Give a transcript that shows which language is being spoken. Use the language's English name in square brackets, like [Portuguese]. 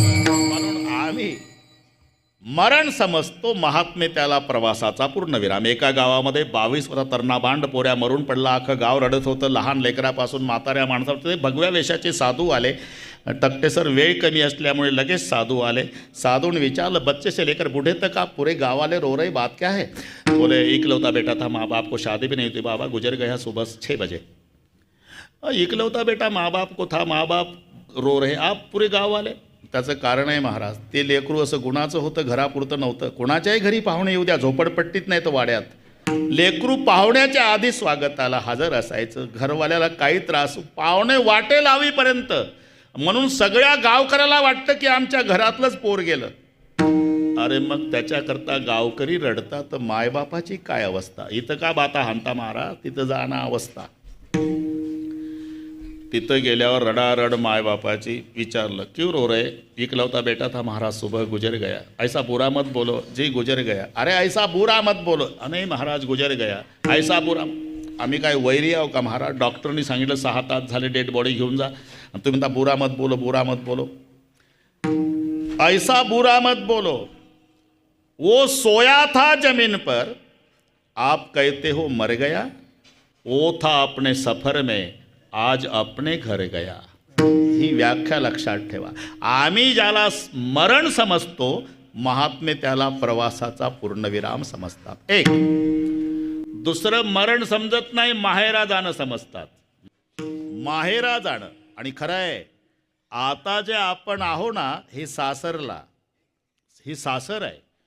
[Marathi] म्हणून आम्ही मरण समजतो, महात्मे त्याला प्रवासाचा पूर्णविराम. एका गावामध्ये 22 वर्षा तरणा बांड पोऱ्या मरून पडला. अख्खं गाव रडत होतं, लहान लेकरापासून म्हाताऱ्या माणसापर्यंत. भगव्या वेशाचे साधू आले. तक्ते सर वेळ कमी असल्यामुळे लगेच साधू आले. साधूने विचारलं, [Hindi] बच्चे से लेकर बूढ़े तक आप पूरे गाँव वाले रो रही, बात क्या है? बोले इकलौता बेटा था, माँ बाप को शादी भी नहीं हुई, बाबा गुजर गया सुबह 6 बजे. इकलौता बेटा माँ बाप को था, माँ बाप रो रहे, आप पूरे गाव वाले? [Marathi] त्याचं कारण आहे महाराज, ते लेकरू असं गुणाचं होतं, घरापुरतं नव्हतं. कोणाच्याही घरी पाहुणे येऊ द्या, झोपडपट्टीत नाही तर वाड्यात, लेकरू पाहुण्याच्या आधी स्वागताला हजर असायचं. घरवाल्याला काही त्रास, पाहुणे वाटे लावीपर्यंत. म्हणून सगळ्या गावकऱ्याला वाटतं की आमच्या घरातलंच पोर गेलं. अरे मग त्याच्याकरता गावकरी रडतात, तर मायबापाची काय अवस्था? इथं का बाता हाणता महाराज, तिथं जाणं अवस्था. तिथं गेल्यावर रडारड मायबापाची विचारलं [Hindi] क्यों रो रहे? इकलौता बेटा था महाराज सुबह गुजर गया. ऐसा बुरा मत बोलो. जी गुजर गया. अरे ऐसा बुरा मत बोलो. नाही महाराज गुजर गया. ऐसा बुरा. [Marathi] आम्ही काय वैरी आहो का महाराज? डॉक्टरनी सांगितलं 6 तास झाले डेड बॉडी घेऊन जा आणि तुम्ही म्हणता [Hindi] बुरा मत बोलो, बुरा मत बोलो. ऐसा बुरा मत बोलो. वो सोया था जमीन पर, आप कहते हो मर गया. वो था अपने सफर में, आज अपने घर गया. [Marathi] ही व्याख्या लक्षात ठेवा. आम्ही ज्याला मरण समजतो, महात्मे त्याला प्रवासाचा पूर्णविराम समजतात. एक दुसरं मरण समजत नाही, माहेरा जाणं समजतात. माहेरा जाणं. आणि खरं आहे, आता जे आपण आहो ना, हे सासरला, ही सासर आहे.